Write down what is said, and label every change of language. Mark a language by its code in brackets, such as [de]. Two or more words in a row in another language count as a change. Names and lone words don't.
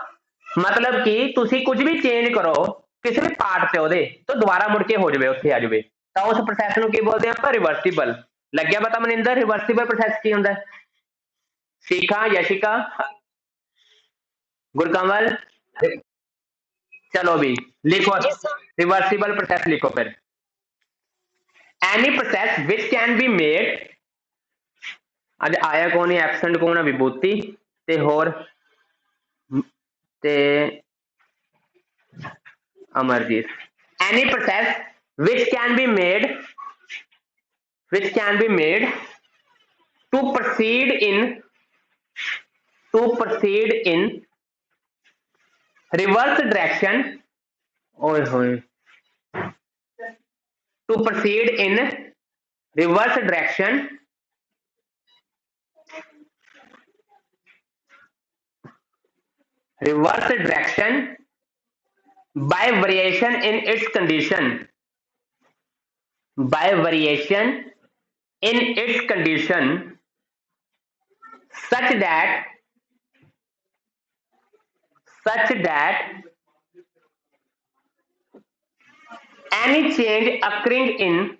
[pa] ਮਤਲਬ ਕਿ ਤੁਸੀ ਕੁਝ ਭੀ ਚੇਂਜ ਕਰੋ ਕਿਸੀ ਭੀ ਪਾਰਟ ਸੇ ਓਦੇ, ਤੋ ਦੋਬਾਰਾ ਮੁੜ ਕੇ ਹੋ ਜਾਏ, ਉੱਥੇ ਆ ਜਾਏ, ਤੋ ਉਸ ਪ੍ਰੋਸੈਸ ਨੂੰ ਕੀ ਬੋਲਤੇ ਹੈਂ ਆਪਾਂ? रिवर्सिबल। ਲੱਗਿਆ ਪਤਾ ਮਨਿੰਦਰ [en] reversible process [pa] ਕੀ ਹੁੰਦਾ ਹੈ? ਸ਼ਿਖਾ, ਯਸ਼ਿਕਾ, ਗੁਰਕਮਲ, ਚਲੋ ਭੀ ਲਿਖੋ [en] reversible process [pa] ਲਿਖੋ ਫਿਰ। [en] any process which can be made, [pa] ਅੱਜ ਆਇਆ ਕੌਣ ਹੈ? ਐਬਸੈਂਟ ਕੌਣ ਹੈ? ਵਿਭੂਤੀ ਤੇ ਹੋਰ ਤੇ ਅਮਰਜੀਤ। [en] any process which can be made, which can be made to proceed in reverse direction, ओए होए, to proceed in reverse direction by variation in its condition, by variation in its condition such that any change occurring in